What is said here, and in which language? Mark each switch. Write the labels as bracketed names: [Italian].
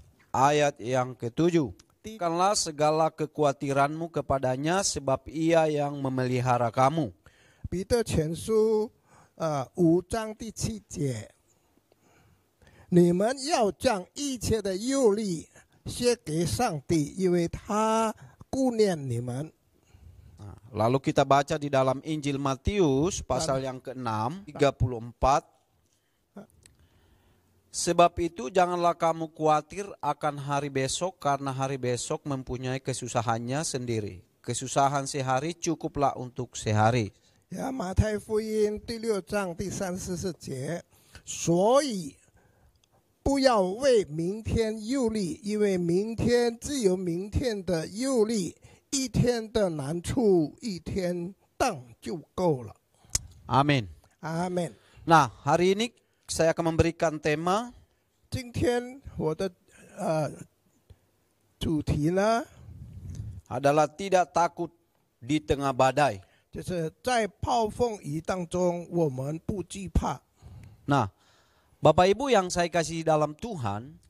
[Indonesian] ayat yang ke-7. Berikanlah segala kekhawatiranmu kepadanya sebab ia yang memelihara kamu. [Chinese] 彼得前书5章第7节，你们要将一切的忧虑卸给上帝，因为他顾念你们。 [Indonesian] Lalu kita baca di dalam Injil Matius pasal yang ke-6 34 Sebab itu janganlah kamu khawatir akan hari besok, karena hari besok mempunyai kesusahannya sendiri. Kesusahan sehari cukuplah untuk sehari. [Chinese] 马太福音第6章第34节，所以不要为明天忧虑，因为明天自有明天的忧虑，一天的难处一天当就够了。 [Indonesian] Amin. [Chinese] 阿门。 [Indonesian] Nah, hari ini saya akan memberikan tema [Chinese] 今天我的主题呢， [Indonesian] adalah tidak takut di tengah badai. [Chinese] 就是在暴风雨当中，我们不惧怕。 [Indonesian] Nah, Bapak Ibu yang saya kasih dalam Tuhan,